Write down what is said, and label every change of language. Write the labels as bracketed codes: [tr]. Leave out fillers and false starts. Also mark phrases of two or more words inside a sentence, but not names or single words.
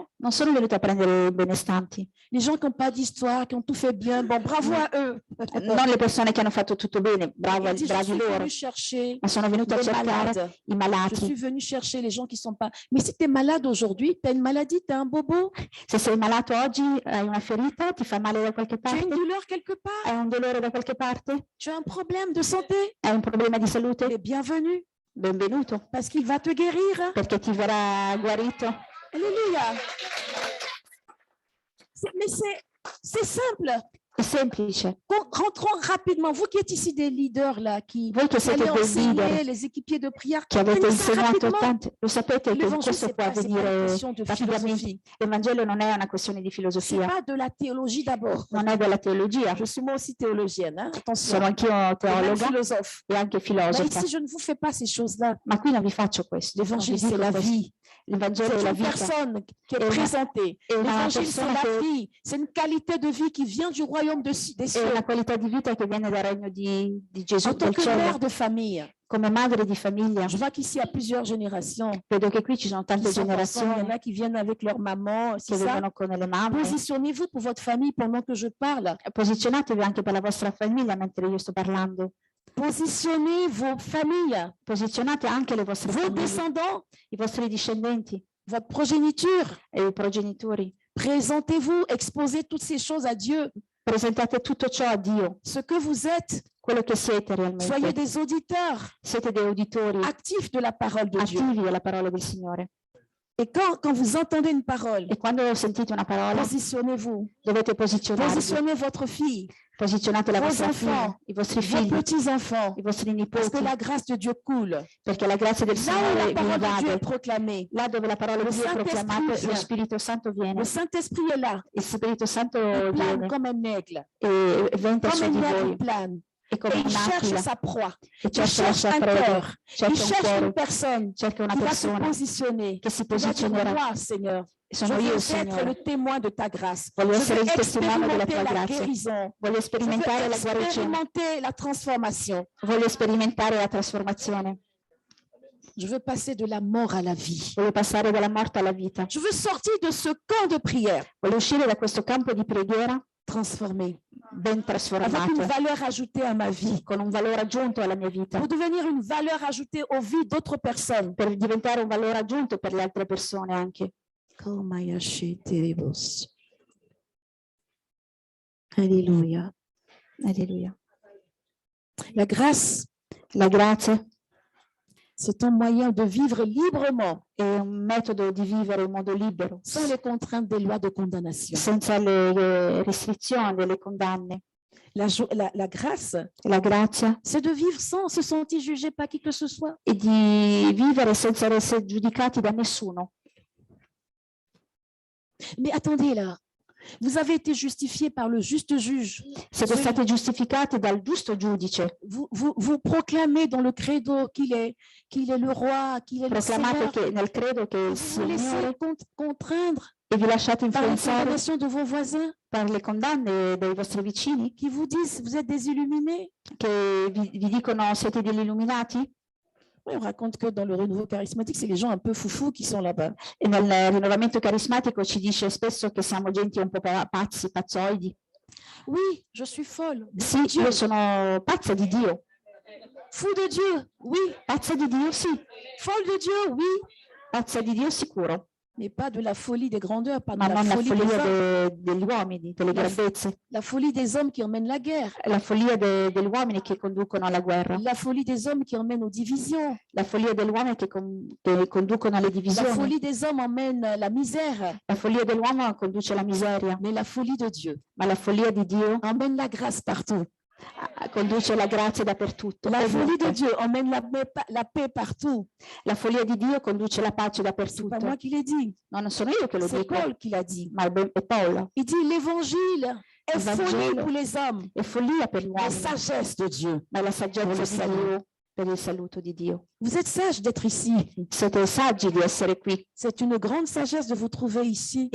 [it] Non sono venuta a prendere i benestanti, [fr] Les gens qui n'ont pas d'histoire, qui ont tout fait bien. Bon, bravo à eux. [it] non le persone che hanno fatto tutto bene, [fr] Il dit, je [it] bravi [fr] suis [it] loro, [fr] venu chercher [it] ma sono venuta a [fr] les [it] cercare [fr] malades. [it] i [fr] Je [it] malati. [fr] suis venu chercher les gens qui ne sont pas. Mais si tu es malade aujourd'hui, tu as une maladie, tu as un bobo, [it] Se sei malato oggi, hai una ferita, ti fa male da qualche [fr] tu as une [it] parte, [fr] douleur quelque part, [it] hai un dolore da qualche parte, [fr] tu as un problème de santé, [it] hai un problema di [fr] tu [it] salute, [fr] es bienvenu [it] benvenuto, [fr] parce qu'il va te guérir. [it] perché ti verrà guarito. [fr] Alléluia. Mais c'est simple. [it] È semplice. [fr] Rentrons rapidement. Vous qui êtes ici des leaders là, qui [it] Voi che siete [fr] allez [it] dei [fr] enseigner [it] leader, [fr] les équipiers de prière, [it] che avete [fr] comprenez ça [it] insegnato [fr] rapidement. [it] tanto, lo sapete che [fr] L'évangile, [it] questo [fr] c'est [it] può [fr] pas une [it] avvenire [fr] question de [it] rapidamente. [fr] philosophie. [it] L'Evangelo non è una questione di [fr] C'est [it] filosofia, [fr] pas de la théologie d'abord. [it] non è della teologia. [fr] Je suis moi aussi théologienne, hein? Attention. [it] Sono anch'io [fr] Et même [it] teologa [fr] philosophe. [it] e anche [fr] Mais [it] filosofa, [fr] ici, je ne vous fais pas ces choses-là. [it] ma qui non vi faccio questo. Non vi [fr] L'évangile, c'est [it] dico [fr] la [it] questo. [fr] vie. [it] L'Evangelo [fr] C'est [it] è la [fr] une [it] vita. [fr] personne qui est Et [it] una- [fr] présentée. [it] è una [fr] L'évangile, c'est [it] persona [fr] la [it] che [fr] vie. C'est une qualité de vie qui vient du royaume des [it] è [fr] cieux. [it] una qualità di vita che viene dal regno di Gesù [fr] En tant [it] del [fr] que [it] cielo. [fr] mère de famille, [it] Come madre di famiglia, [fr] je vois qu'ici, il y a plusieurs générations. [it] vedo che qui ci sono [fr] Qui [it] tante [fr] sont ensemble. Il y en [it] generazioni [fr] a qui viennent avec leur maman. [it] che [fr] C'est ça. [it] vengono con le mamme. [fr] Positionnez-vous pour votre famille pendant que je parle. [it] Posizionatevi anche per la vostra famiglia mentre io sto parlando. [fr] Positionnez vos familles, [it] Posizionate anche le vostre [fr] vos [it] famiglie, [fr] descendants, [it] i vostri discendenti [fr] votre progéniture. [it] e i progenitori. [fr] Présentez-vous, exposez toutes ces choses à Dieu. [it] Presentate tutto ciò a Dio, [fr] Ce que vous êtes, [it] quello che siete [fr] soyez [it] realmente. [fr] des auditeurs [it] Siete dei uditori [fr] actifs de la parole de Dieu. [it] attivi della parola del Signore. [fr] Et quand vous entendez une parole, [it] E quando sentite una parola, [fr] positionnez-vous. [it] dovete posizionarvi. [fr] Positionnez votre fille, [it] Posizionate la [fr] vos [it] vostra [fr] enfants, [it] figlia, i vostri [fr] vos [it] figli, [fr] petits-enfants, [it] i vostri [fr] parce que [it] nipoti, [fr] la grâce de Dieu coule. [it] perché la grazia del [fr] Là où [it] Signore [fr] la [it] vi [fr] parole de Dieu est [it] invade. [fr] proclamée, [it] Là dove la parola Lo di Dio è [fr] Saint-Esprit [it] proclamata, [fr] vient. [it] lo Spirito Santo viene. [fr] le Saint-Esprit est là. [it] Il Spirito Santo [fr] Il plane [it] viene [fr] comme un aigle. [it] e venta [fr] Comme [it] su di [fr] un aigle [it] voi. [fr] plane. [it] È come [fr] Et il cherche [it] un'aquila [fr] sa proie. [it] che [fr] Il [it] cerca la [fr] cherche [it] sua [fr] un [it] preda, [fr] cœur. Il [it] cerca un [fr] cherche une [it] cuore, [fr] personne [it] cerca una [fr] qui va se [it] persona [fr] positionner. [it] che si [fr] Qui va dire, [it] posizionerà. [fr] moi, Seigneur, je [it] Sono io, [fr] veux être [it] Signore. [fr] le témoin de ta grâce. [it] Voglio [fr] Je [it] essere [fr] veux [it] il testimone della [fr] expérimenter [it] tua [fr] la [it] grazia. [fr] guérison. [it] Voglio [fr] Je veux [it] sperimentare la guarigione. [fr] expérimenter la transformation. [it] Voglio sperimentare la trasformazione. [fr] Je veux passer de la mort à la vie. [it] Voglio passare dalla morte alla vita. [fr] Je veux sortir de ce camp de prière [it] Voglio uscire da questo campo di preghiera [fr] transformé, [it] ben [fr] avec une [it] trasformato, [fr] valeur ajoutée à ma vie, [it] con un valore aggiunto alla mia vita, [fr] pour devenir une valeur ajoutée aux vies d'autres personnes. [it] per diventare un valore aggiunto per le altre persone anche. [fr] Alléluia. [it] Alleluia. [fr] La grâce, [it] La grazia [fr] c'est un moyen de vivre librement, [it] è un metodo di vivere in modo libero, [fr] sans les contraintes des lois de condamnation. [it] senza le restrizioni, le condanne. [fr] La grâce, [it] La grazia [fr] c'est de vivre sans se sentir jugé par qui que ce soit. [it] è di vivere senza essere giudicati da nessuno. [fr] Mais attendez là, vous avez été justifié par le juste juge. [it] Siete stati giustificati dal giusto giudice. [fr] Vous proclamez dans le credo qu'il est le roi, qu'il est le [it] Proclamate [fr] Seigneur. [it] che nel credo che il [fr] Vous vous laissez [it] Signore [fr] contraindre [it] e vi lasciate [fr] par les [it] influenzare [fr] condamnations de vos voisins [it] per le condanne dei vostri vicini [fr] qui vous disent vous êtes des illuminés. [it] che vi dicono siete degli illuminati? [fr] Oui, on raconte que dans le renouveau charismatique, c'est les gens un peu foufous qui sont là-bas. [it] E nel rinnovamento carismatico ci dice spesso che siamo gente un po' pazzi, pazzoidi. [fr] Oui, je suis folle. [it] Sì, io sono pazza di Dio. [fr] Fou de Dieu, oui. [it] Pazza di Dio, sì. [fr] Folle de Dieu, oui. [it] Pazza di Dio, sicuro. [fr] Mais pas de la folie des grandeurs, pas de [it] Ma [fr] la [it] non la [fr] folie des [it] follia [fr] hommes. [it] degli uomini, delle grandezze. [fr] La folie des hommes qui emmènent la guerre. [it] La follia degli uomini che conducono alla guerra. [fr] La folie des hommes qui emmènent aux divisions. [it] La follia degli uomini che conducono alle [fr] La [it] divisioni. [fr] folie des hommes emmène la misère. [it] La follia dell'uomo conduce alla miseria, [fr] Mais la folie de Dieu [it] ma la follia di Dio [fr] emmène la grâce partout. [it] conduce la grazia dappertutto. [fr] La folie de [it] ovunque. [fr] Dieu emmène la paix partout. [it] La follia di Dio conduce la pace [fr] C'est pas [it] dappertutto. [fr] moi qui l'ai dit, [it] No, non sono io che lo [fr] c'est [it] dico, [fr] Paul qui l'a dit. [it] ma è Paolo. [fr] Il dit l'évangile est [it] Il [fr] folie [it] Vangelo [fr] pour les hommes, [it] È follia per gli [fr] la [it] uomini, [fr] sagesse de Dieu. [it] ma è la saggezza per il di saluto. Dio per il saluto di Dio. [fr] Vous êtes sages d'être ici. [it] Siete saggi di essere qui. [fr] C'est une grande sagesse de vous trouver ici